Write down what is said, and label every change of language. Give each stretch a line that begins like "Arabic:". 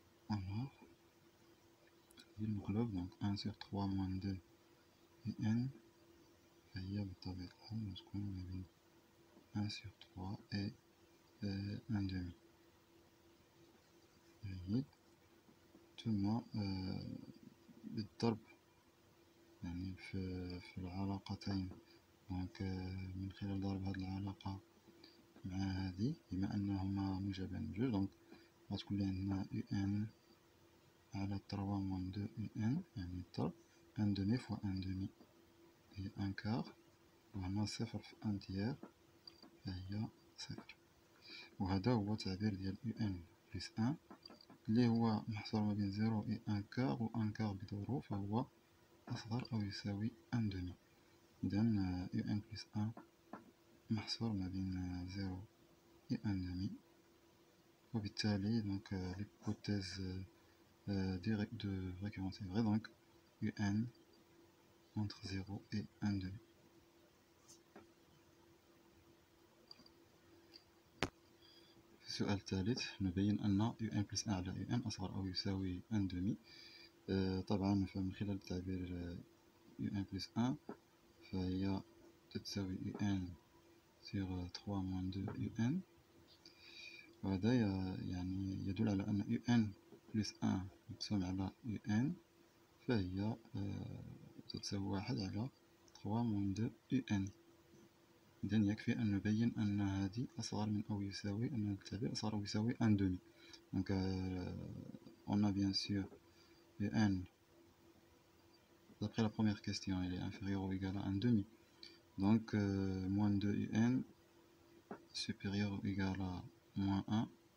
French: alors
Arabic: المقلوب
French: donc 1 sur 3 moins 2 UN
Arabic: فهي بالطبيعة الحال تكون ما بين
French: 1 sur 3 et 1 demi.
Arabic: جيد. ثم بالضرب يعني في العلاقتين، دونك من خلال ضرب هذه العلاقة مع هذه بما أنهما موجبان بجوج، دونك غتكون عندنا UN على 3
French: moins 2 UN
Arabic: يعني الضرب
French: 1 demi fois 1 demi
Arabic: هي 1 quart، وهنا 0 في 1 tiers فهي 0. وهذا هو تعبير ديال UN plus 1 اللي هو محصور ما بين 0 و 1 quart، و 1 quart بدوره فهو أصغر أو يساوي 1 demi. إذا UN plus 1 محصور ما بين 0 و 1 demi، وبالتالي
French: donc l'hypothèse de récurrence est vraie, donc UN entre 0 et 1 demi.
Arabic: السؤال الثالث نبين أن UN plus 1 على UN أصغر أو يساوي 1 demi. طبعا من خلال التعبير UN plus 1 فهي تتساوي UN sur 3 moins 2 UN، وهذا يعني يدل على أن UN plus 1 مقسوم على UN فهي تتساوي 1 على 3 moins 2 UN. إذا يكفي أن نبين أن هذه أصغر من أو يساوي، أن التعبير أصغر أو يساوي 1 demi.
French: donc on a bien sûr UN d'après la première question elle est inférieure ou égale à 1 demi, donc moins 2 UN supérieur ou égal à moins 1,